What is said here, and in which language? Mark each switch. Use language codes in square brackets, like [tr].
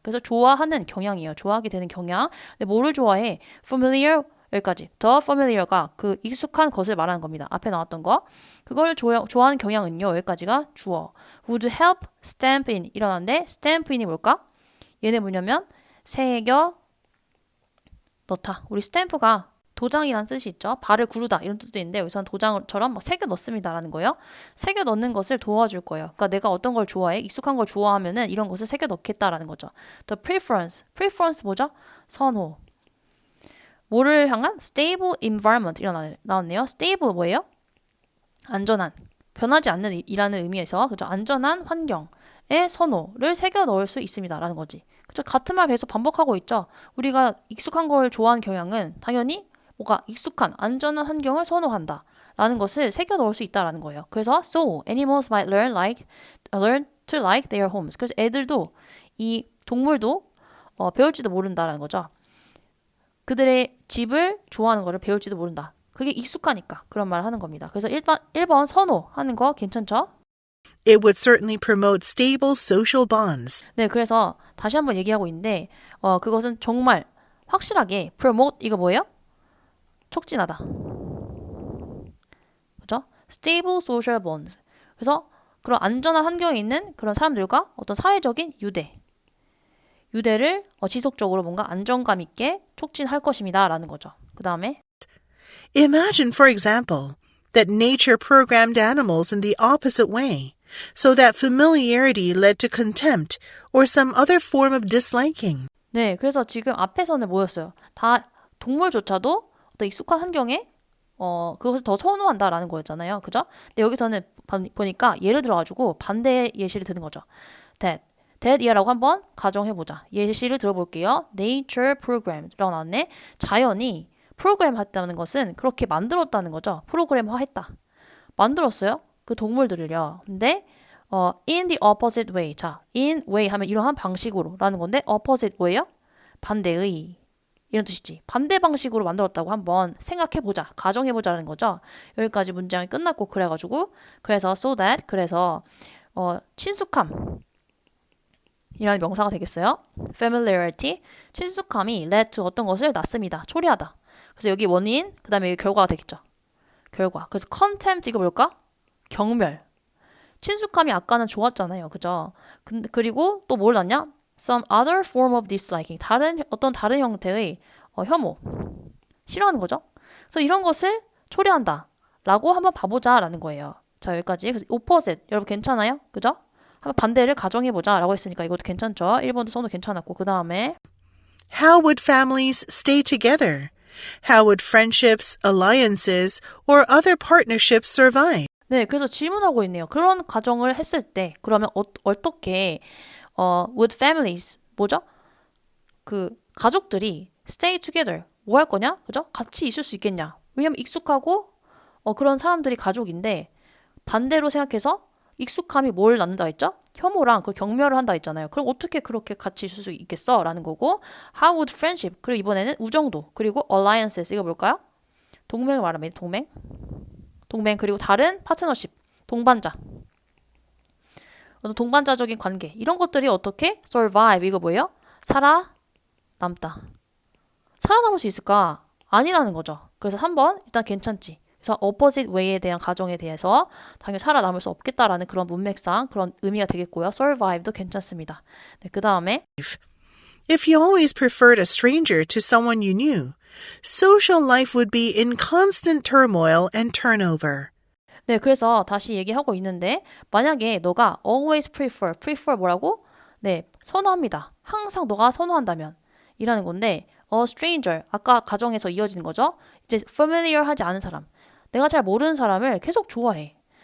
[ko] 그래서 좋아하는 경향이에요. 좋아하게 되는 경향. 근데 뭐를 좋아해? familiar 여기까지. the familiar가 그 익숙한 것을 말하는 겁니다. 앞에 나왔던 거. 그걸 좋아하는 경향은요. 여기까지가 주어. [en] would help stamp in [ko] 일어났는데 [en] stamp in이 [ko] 뭘까? 얘네 뭐냐면 새겨 넣다. 우리 스탬프가 도장이란 뜻이 있죠. 발을 구르다 이런 뜻도 있는데 여기서는 도장처럼 막 새겨 넣습니다라는 거예요. 새겨 넣는 것을 도와줄 거예요. 그러니까 내가 어떤 걸 좋아해? 익숙한 걸 좋아하면은 이런 것을 새겨 넣겠다라는 거죠. [en] The preference [ko] 뭐죠? 선호. 뭐를 향한? [en] stable environment [ko] 나왔네요. stable 뭐예요? 안전한, 변하지 않는 이라는 의미에서 그죠? 안전한 환경의 선호를 새겨 넣을 수 있습니다라는 거지. 그죠? 같은 말 계속 반복하고 있죠. 우리가 익숙한 걸 좋아하는 경향은 당연히 뭐가 익숙한 안전한 환경을 선호한다 라는 것을 새겨 넣을 수 있다라는 거예요. 그래서 [en] so animals might learn to like their homes. [ko] 그래서 애들도 이 동물도 배울지도 모른다라는 거죠. 그들의 집을 좋아하는 거를 배울지도 모른다. 그게 익숙하니까 그런 말을 하는 겁니다. 그래서 1번 선호하는 거 괜찮죠? [en] It would certainly promote stable social bonds. [ko] 네, 그래서 다시 한번 얘기하고 있는데 그것은 정말 확실하게 promote 이거 뭐예요? 촉진하다. 그죠? [en] Stable social bonds. [ko] 그래서 그런 안전한 환경에 있는 그런 사람들과 어떤 사회적인 유대를 지속적으로 뭔가 안정감 있게 촉진할 것입니다. 라는 거죠. 그 다음에 [en] Imagine, for example, that nature programmed animals in the opposite way, so that familiarity led to contempt or some other form of disliking. [ko] 네, 그래서 지금 앞에서는 뭐였어요? 다 동물조차도 어떤 익숙한 환경에 그것을 더 선호한다라는 거였잖아요. 그죠? 근데 여기서는 보니까 예를 들어가지고 반대 예시를 드는 거죠. that 이라고 한번 가정해보자. 예시를 들어볼게요. nature program라고 나왔네. 자연이 프로그램 했다는 것은 그렇게 만들었다는 거죠. 프로그램화 했다. 만들었어요. 그 동물들을요. [en] 근데 in the opposite way. [ko] 자, [en] in way [ko] 하면 이러한 방식으로 라는 건데 [en] opposite way요? [ko] 반대의 이런 뜻이지. 반대 방식으로 만들었다고 한번 생각해보자. 가정해보자는 거죠. 여기까지 문장이 끝났고 그래가지고 그래서 [en] so that [ko] 그래서 친숙함 이라는 명사가 되겠어요. familiarity 친숙함이 [en] led to [ko] 어떤 것을 낳습니다. 초래하다. 그래서 여기 원인 그 다음에 여기 결과가 되겠죠. 결과. 그래서 contempt 이거 뭘까? 경멸. 친숙함이 아까는 좋았잖아요. 그죠? 그리고 또 뭘 낳냐? [en] Some other form of disliking. [ko] 어떤 다른 형태의 혐오. 싫어하는 거죠. 그래서 이런 것을 초래한다. 라고 한번 봐보자. 라는 거예요. 자, 여기까지. 그래서 opposite. 여러분 괜찮아요? 그죠? 한번 반대를 가정해보자. 라고 했으니까 이것도 괜찮죠? 1번도 써도 괜찮았고. 그 다음에 [en] How would families stay together? How would friendships, alliances, or other partnerships survive? [ko] 네, 그래서 질문하고 있네요. 그런 가정을 했을 때 그러면 어떻게 [en] would families [ko] 뭐죠? 그 가족들이 [en] stay together [ko] 뭐 할 거냐? 그죠? 같이 있을 수 있겠냐? 왜냐면 익숙하고 그런 사람들이 가족인데 반대로 생각해서 익숙함이 뭘 낳는다 했죠? 혐오랑 그 경멸을 한다 했잖아요. 그럼 어떻게 그렇게 같이 있을 수 있겠어? 라는 거고 [en] How would friendship [ko] 그리고 이번에는 우정도 그리고 alliances 이거 뭘까요? 동맹을 말합니다. 동맹 그리고 다른 파트너십 동반자 어떤 동반자적인 관계 이런 것들이 어떻게 survive 이거 뭐예요? 살아남다. 살아남을 수 있을까? 아니라는 거죠. 그래서 3번 일단 괜찮지. 그래서 [en] opposite way에 [ko] 대한 가정에 대해서 당연히 살아남을 수 없겠다라는 그런 문맥상 그런 의미가 되겠고요. survive도 괜찮습니다. 네, 그 다음에 [en] If you always preferred a stranger to someone you knew, social life would be in constant turmoil and turnover. [ko] 네, 그래서 다시 얘기하고 있는데 만약에 너가 [en] always prefer [ko] 뭐라고? 네, 선호합니다. 항상 너가 선호한다면 이라는 건데 a stranger 아까 가정에서 이어지는 거죠. 이제 familiar 하지 않은 사람 내가 잘 모르는 사람을 계속 좋아해.